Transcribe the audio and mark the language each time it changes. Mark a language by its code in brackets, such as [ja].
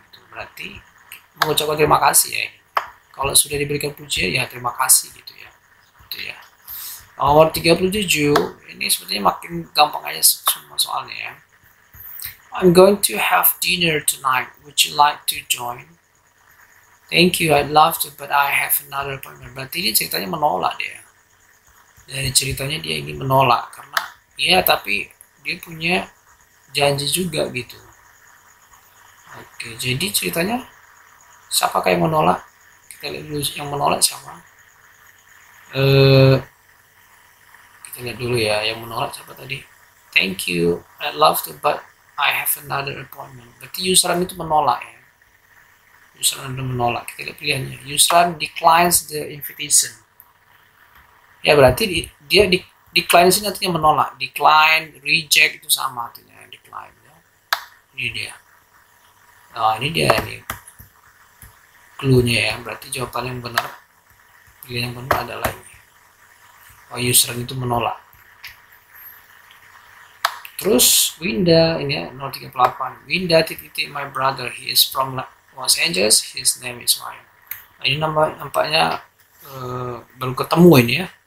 [id] Itu berarti mengucapkan terima kasih ya. Kalau sudah diberikan pujian ya terima kasih gitu ya. Itu ya. Nomor 37 ini sepertinya makin gampang aja semua soalnya ya. [en] I'm going to have dinner tonight. Would you like to join? Thank you, I'd love to, but I have another appointment. [id] Berarti ini ceritanya menolak dia. Dari ceritanya dia ingin menolak karena ya tapi dia punya janji juga gitu. Oke, jadi ceritanya siapakah yang menolak? Kita lihat dulu yang menolak siapa. Kita lihat dulu ya yang menolak siapa tadi. [en] Thank you, I'd love to, but I have another appointment. [id] Berarti Yusran itu menolak ya. Yusran itu menolak. Kita lihat pilihannya. [en] Yusran declines the invitation. [id] Ya berarti dia decline sini artinya menolak. Decline, reject itu sama artinya decline ya. Ini dia. Nah ini dia nih clue-nya ya. Berarti jawaban yang benar, pilihan yang benar adalah ini. Oh, Yusran itu menolak. Terus Winda ini ya 038. [en] Winda [id] titik [en] my brother, he is from Los Angeles, his name is Ryan. [id] Nah, ini nampaknya baru ketemu ini ya.